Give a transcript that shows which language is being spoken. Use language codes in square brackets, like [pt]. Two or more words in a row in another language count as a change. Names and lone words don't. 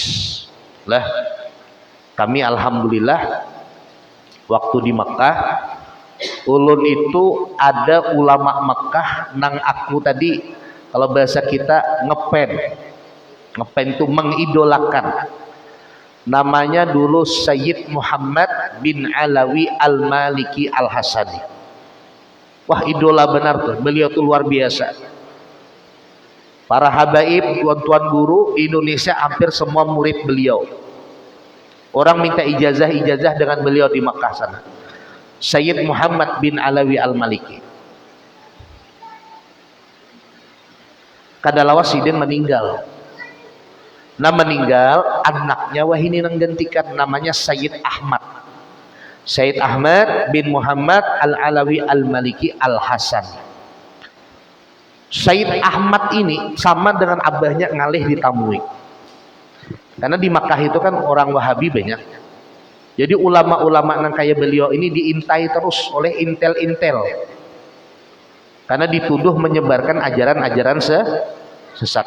[bjn] Lah, kami alhamdulillah waktu di Mekah, ulun itu ada ulama Mekah nang aku tadi. [id] Kalau bahasa kita ngepen itu mengidolakan. Namanya dulu Sayyid Muhammad bin Alawi Al-Maliki Al-Hasani. Wah idola benar tuh, beliau tuh luar biasa. Para habaib, tuan-tuan guru di Indonesia hampir semua murid beliau. Orang minta ijazah dengan beliau di Makkah sana. Sayyid Muhammad bin Alawi Al-Maliki. [bjn] Kadalawa Sidin meninggal. Nah meninggal, anaknya wahini nang gantikan, namanya Sayyid Ahmad. Sayyid Ahmad bin Muhammad Al-Alawi Al-Maliki Al-Hasan. Sayyid Ahmad ini sama dengan abahnya ngalih ditamui. [id] Karena di Makkah itu kan orang Wahabi banyak. Jadi ulama-ulama nang kayak beliau ini diintai terus oleh intel-intel. Karena dituduh menyebarkan ajaran-ajaran sesat.